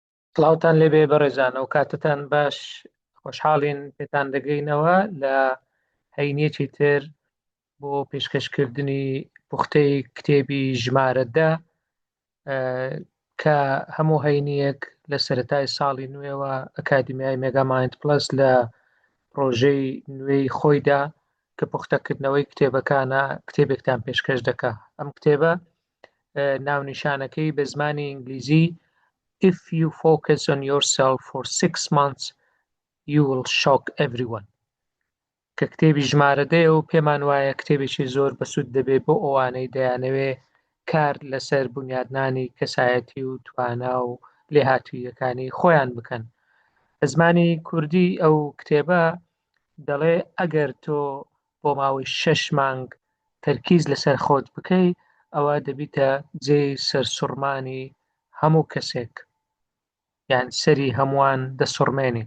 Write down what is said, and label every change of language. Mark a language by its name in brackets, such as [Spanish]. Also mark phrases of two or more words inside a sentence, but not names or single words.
[Central Kurdish] سڵاوتان لێبێ بەڕێزان ئەو کاتتان باش خۆشحاڵین پێتان دەگەینەوە لە هەینیەکی تر بۆ پێشکەشکردنی پوختەی کتێبی ژمارەدا کە هەموو هەینیەک لە سەرەتای ساڵی نوێەوە ئەکادمیای مێگامایند پلس لە پرۆژەی نوێی خۆیدا کە پوختەکردنەوەی کتێبەکانە کتێبێکتان پێشکەش دەکا. ئەم کتێبە ناونیشانەکەی بە زمانی ئینگلیزی [English] If you focus on yourself for 6 months, you will shock everyone. [Central Kurdish] کە کتێبی ژمارەدەیە و پێمان وایە کتێبێکی زۆر بەسوود دەبێت بۆ ئەوانەی دەیانەوێ کار لەسەر بنیادنانی کەسایەتی و توانا و لێهاتوویەکانی خۆیان بکەن. زمانی کوردی ئەو کتێبە دەڵێ ئەگەر تۆ بۆ ماوەی 6 مانگ تەرکیز لەسەر خۆت بکەی ئەوە دەبیتە جێی سەرسوڕمانی هەموو کەسێک یان سەری هەمووان دەسوڕمێنێ.